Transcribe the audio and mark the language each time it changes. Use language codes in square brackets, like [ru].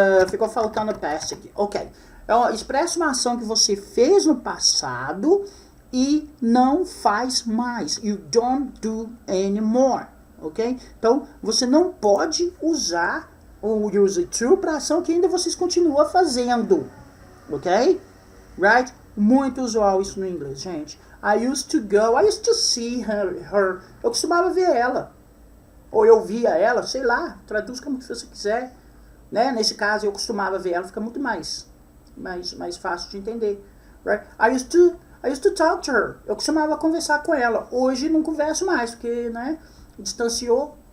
[pt] Ficou faltando past aqui, ok. Então, expressa uma ação que você fez no passado e não faz mais. You don't do anymore, ok? Então, você não pode usar o use it to para ação que ainda vocês continuam fazendo, ok? Right? Muito usual isso no inglês, gente. [en] I used to go, I used to see her. [pt] Eu costumava ver ela. Ou eu via ela, sei lá, traduz como você quiser. Né? Nesse caso, eu costumava ver ela, fica muito mais fácil de entender. Right? [en] I used to talk to her. Eu costumava conversar com ela. [pt] Hoje não converso mais, porque, né, distanciou.